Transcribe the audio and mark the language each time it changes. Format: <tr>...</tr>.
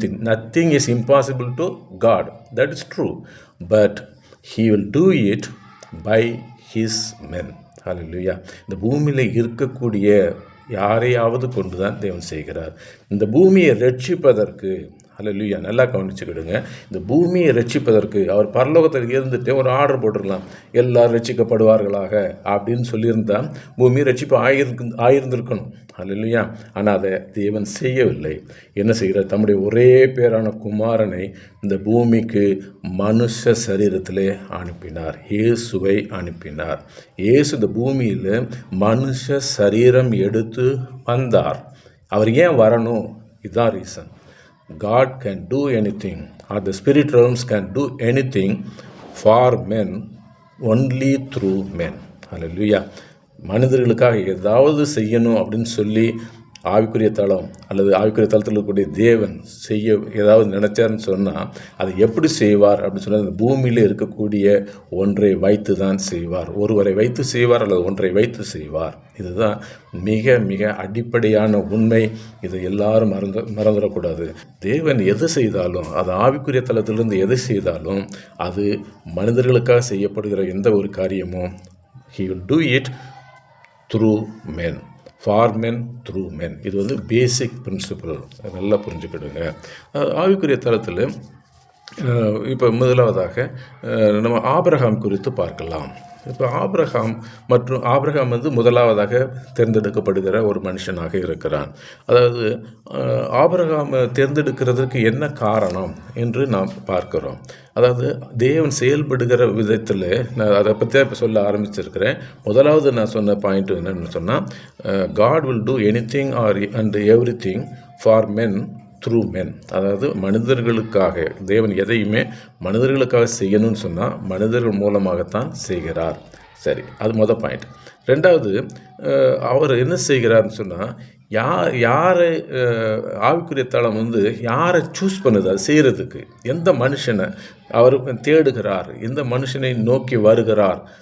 <en>Nothing is impossible to God. That is true. But he will do it by his men.</en> <ta>ஹல்லேலூயா. இந்த பூமியில் இருக்கக்கூடிய யாரையாவது கொண்டு தான் தேவன் செய்கிறார். இந்த பூமியை ரட்சிப்பதற்கு அல்லேலூயா. நல்லா கவனிச்சுக்கிடுங்க. இந்த பூமியை ரட்சிப்பதற்கு அவர் பரலோகத்தில் இருந்துட்டு ஒரு ஆர்டர் போட்டிருக்கலாம், எல்லாரும் ரட்சிக்கப்படுவார்களாக அப்படின்னு சொல்லியிருந்தா பூமி ரட்சிப்பு ஆயிருந்திருக்கணும். அல்லேலூயா. ஆனால் அதை தேவன் செய்யவில்லை. என்ன செய்கிறார்? தம்முடைய ஒரே பேரான குமாரனை இந்த பூமிக்கு மனுஷ சரீரத்திலே அனுப்பினார். இயேசுவை அனுப்பினார். இயேசு இந்த பூமியில் மனுஷ சரீரம் எடுத்து வந்தார். அவர் ஏன் வரணும்? இதுதான் reason.</ta> <en>God can do anything, or the spirit realms can do anything for men only through men. Hallelujah.</en> <ta>மனிதர்களுக்காக ஏதாவது செய்யணும் அப்படின்னு சொல்லி ஆவிக்குரிய தளம் அல்லது ஆவிக்குரிய தளத்தில் இருக்கக்கூடிய தேவன் செய்ய ஏதாவது நினைச்சாருன்னு சொன்னால் அதை எப்படி செய்வார் அப்படின்னு சொன்னால் அந்த பூமியில் இருக்கக்கூடிய ஒன்றை வைத்து தான் செய்வார். ஒருவரை வைத்து செய்வார் அல்லது ஒன்றை வைத்து செய்வார். இதுதான் மிக மிக அடிப்படையான உண்மை. இதை எல்லாரும் மறந்துடக்கூடாது. தேவன் எது செய்தாலும், அது ஆவிக்குரிய தளத்திலிருந்து எது செய்தாலும் அது மனிதர்களுக்காக செய்யப்படுகிற எந்த ஒரு காரியமும்</ta> <en>he will do it through men, for men, through men.</en> <ta>இது வந்து பேசிக் பிரின்சிபிள். நல்லா புரிஞ்சுக்கிடுங்க. ஆவிக்குரிய தளத்தில் இப்போ முதலாவதாக நம்ம ஆபிரகாம் குறித்து பார்க்கலாம். இப்போ ஆபிரகாம் வந்து முதலாவதாக தேர்ந்தெடுக்கப்படுகிற ஒரு மனுஷனாக இருக்கிறான். அதாவது ஆபிரகாம் தேர்ந்தெடுக்கிறதுக்கு என்ன காரணம் என்று நாம் பார்க்கிறோம். அதாவது தேவன் செயல்படுகிற விதத்தில் நான் அதை பற்றி இப்போ சொல்ல ஆரம்பிச்சிருக்கிறேன். முதலாவது நான் சொன்ன பாயிண்ட் என்னென்னு சொன்னால்,</ta> <en>God will do anything and everything for men through men.</en> <ta>அதாவது மனிதர்களுக்காக தேவன் எதையுமே மனிதர்களுக்காக செய்யணும்னு சொன்னால் மனிதர்கள் மூலமாகத்தான் செய்கிறார். சரி, அது மொதல் பாயிண்ட். ரெண்டாவது, அவர் என்ன செய்கிறார்னு சொன்னால் யாரை ஆவிக்குரிய தளம் வந்து யாரை சூஸ் பண்ணுது அது செய்கிறதுக்கு, எந்த மனுஷனை அவர் தேடுகிறார், எந்த மனுஷனை நோக்கி வருகிறார்.</ta>